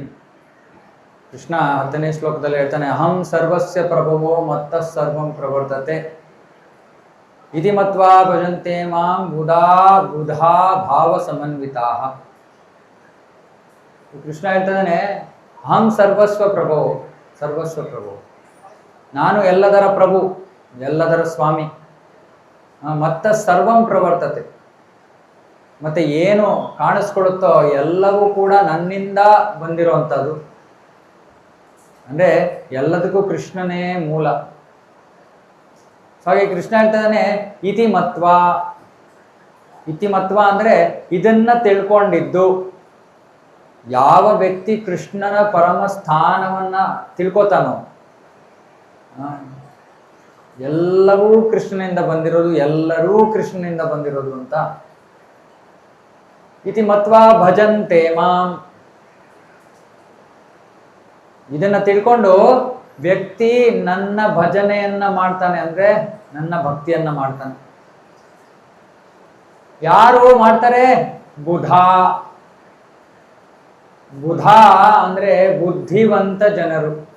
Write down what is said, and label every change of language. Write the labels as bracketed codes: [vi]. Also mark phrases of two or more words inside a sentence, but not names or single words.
[kn] ಕೃಷ್ಣ 10ನೇ ಶ್ಲೋಕದಲ್ಲಿ ಹೇಳ್ತಾನೆ, [sa] ಅಹಂ ಸರ್ವಸ್ಯ ಪ್ರಭವೋ ಮತ್ತಃ ಸರ್ವಂ ಪ್ರವರ್ತತೆ ಇತಿ ಮತ್ವಾ ಭಜಂತೆ ಮಾಂ ಬುಧಾ ಭಾವ ಸಮನ್ವಿತಾಃ. [kn] ಕೃಷ್ಣ ಹೇಳ್ತಾನೆ, [sa] ಅಹಂ ಸರ್ವಸ್ವ ಪ್ರಭೋ, [kn] ನಾನು ಎಲ್ಲದರ ಪ್ರಭು, ಎಲ್ಲದರ ಸ್ವಾಮಿ. [sa] ಮತ್ತ ಸರ್ವಂ ಪ್ರವರ್ತತೆ, [kn] ಮತ್ತೆ ಏನು ಕಾಣಿಸ್ಕೊಳುತ್ತೋ ಎಲ್ಲವೂ ಕೂಡ ನನ್ನಿಂದ ಬಂದಿರುವಂಥದ್ದು. ಅಂದ್ರೆ ಎಲ್ಲದಕ್ಕೂ ಕೃಷ್ಣನೇ ಮೂಲ. ಹಾಗೆ ಕೃಷ್ಣ ಹೇಳ್ತಾನೆ ಇತಿಮತ್ವ. ಇತಿಮತ್ವ ಅಂದ್ರೆ ಇದನ್ನ ತಿಳ್ಕೊಂಡಿದ್ದು. ಯಾವ ವ್ಯಕ್ತಿ ಕೃಷ್ಣನ ಪರಮ ಸ್ಥಾನವನ್ನ ತಿಳ್ಕೊತಾನೋ, ಎಲ್ಲವೂ ಕೃಷ್ಣನಿಂದ ಬಂದಿರೋದು, ಎಲ್ಲರೂ ಕೃಷ್ಣನಿಂದ ಬಂದಿರೋದು ಅಂತ. [sa] ಇತಿ ಮತ್ವಾ ಭಜಂತೆ ಮಾಂ. [kn] ಇದನ್ನ ತಿಳ್ಕೊಂಡು ವ್ಯಕ್ತಿ ನನ್ನ ಭಜನೆಯನ್ನ ಮಾಡ್ತಾನೆ, ಅಂದ್ರೆ ನನ್ನ ಭಕ್ತಿಯನ್ನ ಮಾಡ್ತಾನೆ. ಯಾರು ಮಾಡ್ತಾರೆ? ಬುಧ. ಬುಧ ಅಂದ್ರೆ ಬುದ್ಧಿವಂತ ಜನರು.